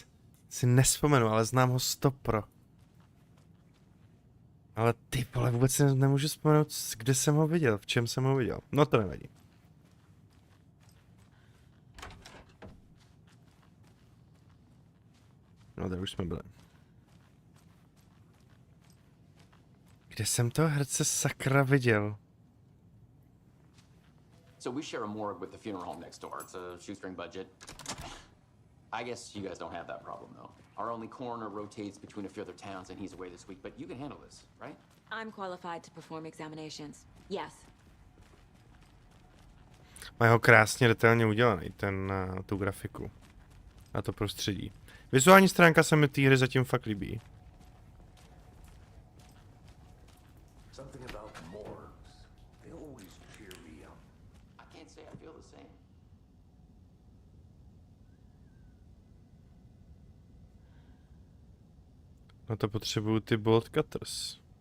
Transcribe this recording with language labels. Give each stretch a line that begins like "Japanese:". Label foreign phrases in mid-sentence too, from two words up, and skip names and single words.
Czech: Si nespomenu, ale znám ho 100%. Ale ty vole, vůbec nemůžu vzpomenout, kde jsem ho viděl, v čem jsem ho viděl. No to nevadí. No tady už jsme byli. Kde jsem toho herce sakra viděl?
English: So we share a morgue with the funeral home next door. It's a shoestring budget. I guess you guys don't have that problem, though. Our only coroner rotates between a few other towns, and he's away this week. But you can handle this, right? I'm qualified to perform examinations. Yes.
Czech: Mají ho krásně detailně udělaný, tu grafiku. A to prostředí. Vizuální stránka se mi té hry zatím fakt líbí.
English: Something about morgues. They always cheer me up. I can't say I feel the same.
Czech: No to potřebuju ty
English: bolt cutters.